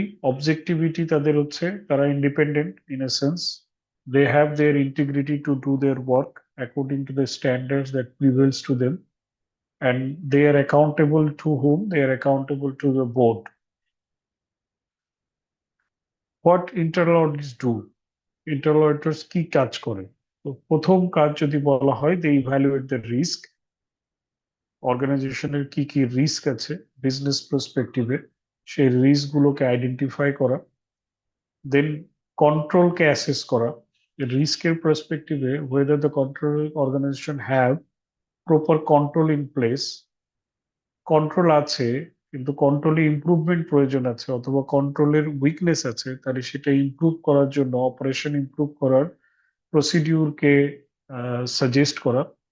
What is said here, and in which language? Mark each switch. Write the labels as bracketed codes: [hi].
[bn] Objectivity তাদের হচ্ছে তারা [en] Independent in a sense, they have their integrity to do their work according to the standards that prevails to them, and they are accountable to whom? They are accountable to the board. What internal audits do? [bn] Internal auditors কি কাজ করে? তো প্রথম কাজ যদি বলা হয়, [en] they evaluate the risk. [bn] অর্গানাইজেশনের কি কি রিস্ক আছে বিজনেস পার্সপেক্টিভে, সেই রিস্ক গুলোকে আইডেন্টিফাই করা। দেন কন্ট্রোলকে অ্যাসেস করা, রিস্কের পার্সপেক্টিভে [en] whether the control organization have proper control in place. [bn] Control আছে কিন্তু কন্ট্রোলে ইমপ্রুভমেন্ট প্রয়োজন আছে, অথবা কন্ট্রোলের উইকনেস আছে, তাহলে সেটা ইমপ্রুভ করার জন্য অপারেশন ইমপ্রুভ করার প্রসিডিউরকে সাজেস্ট করা।